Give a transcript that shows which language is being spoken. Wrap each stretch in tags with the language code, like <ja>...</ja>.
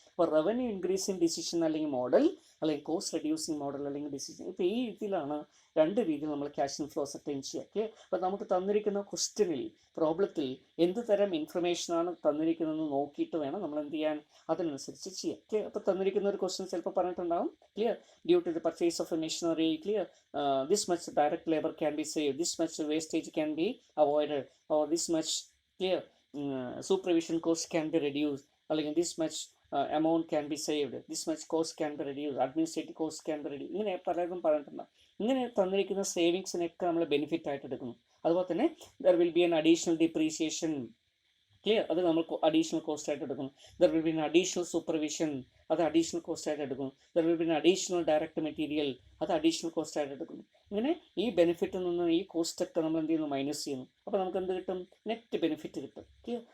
<ml>അപ്പോൾ revenue increasing decision അല്ലെങ്കിൽ model, അല്ലെങ്കിൽ കോസ്റ്റ് റെഡ്യൂസിങ് മോഡൽ അല്ലെങ്കിൽ ഡിസിഷൻ. ഇപ്പോൾ ഈ രീതിയിലാണ് രണ്ട് രീതിയിൽ നമ്മൾ ക്യാഷ് ഇൻഫ്ലോ അസർട്ടൈൻ ചെയ്യുക. ക്ലിയർ? അപ്പോൾ നമുക്ക് തന്നിരിക്കുന്ന ക്വസ്റ്റ്യനിൽ, പ്രോബ്ലത്തിൽ എന്ത് തരം ഇൻഫർമേഷനാണ് തന്നിരിക്കുന്നതെന്ന് നോക്കിയിട്ട് വേണം നമ്മൾ എന്ത് ചെയ്യാൻ, അതിനനുസരിച്ച് ചെയ്യാം. ക്ലിയർ? അപ്പോൾ തന്നിരിക്കുന്ന ഒരു ക്വസ്റ്റ്യൻ ചിലപ്പോൾ പറഞ്ഞിട്ടുണ്ടാവും.</ml> <en>Clear? Due to the purchase of a machinery, clear, this much direct labor can be saved, this much wastage can be avoided, or this much clear supervision cost can be reduced, അല്ലെങ്കിൽ this much amount can be saved, this much cost can be reduced, administrative cost can be reduced.</en> <ml>ഇങ്ങനെ പലതും പറഞ്ഞിട്ടുണ്ടാകും. ഇങ്ങനെ തന്നിരിക്കുന്ന സേവിങ്സിനൊക്കെ നമ്മൾ benefit ആയിട്ട് എടുക്കുന്നു. അതുപോലെ തന്നെ</ml> <en>there will be an additional depreciation. Clear?</en> <ml>അത് നമ്മൾ അഡീഷണൽ കോസ്റ്റ് ആയിട്ട് എടുക്കും.</ml> <en>there will be an additional supervision,</en> <ml>അത് അഡീഷണൽ കോസ്റ്റ് ആയിട്ട് എടുക്കും.</ml> <en>there will be an additional direct material,</en> <ml>അത് അഡീഷണൽ കോസ്റ്റ് ആയിട്ട് എടുക്കും. ഇങ്ങനെ ഈ ബെനിഫിറ്റിൽ നിന്ന് ഈ കോസ്റ്റ് ഒക്കെ നമ്മൾ എന്ത് ചെയ്യുന്നു? മൈനസ് ചെയ്യുന്നു. അപ്പോൾ നമുക്ക് എന്ത് കിട്ടും? നെറ്റ് ബെനിഫിറ്റ് കിട്ടും. ക്ലിയർ?</ml>